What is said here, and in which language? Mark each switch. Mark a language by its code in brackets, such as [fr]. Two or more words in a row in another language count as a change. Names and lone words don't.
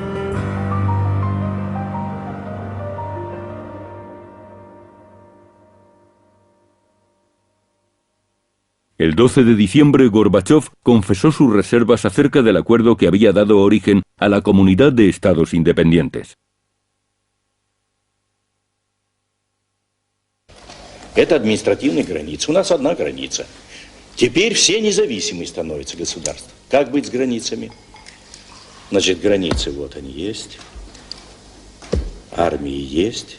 [es] El 12 de diciembre, Gorbachov confesó sus reservas acerca del acuerdo que había dado origen a la Comunidad de Estados Independientes. [ru] Это административная граница. У нас одна граница. Теперь все независимые становятся государством. Как быть с границами? Значит, границы вот они есть. Армии есть.